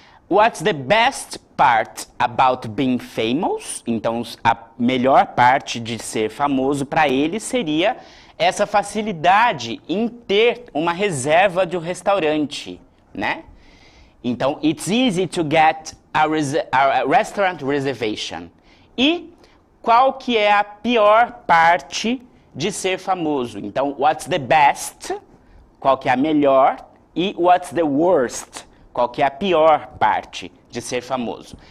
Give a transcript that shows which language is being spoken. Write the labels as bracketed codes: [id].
[en] What's the best part about being famous? [pt] Então, a melhor parte de ser famoso para ele seria essa facilidade em ter uma reserva de um restaurante, né? [en] Então, it's easy to get a restaurant reservation. [pt] E qual que é a pior parte de ser famoso? Então, [en] what's the best? [pt] Qual que é a melhor? E [en] what's the worst? [pt] Qual que é a pior parte de ser famoso?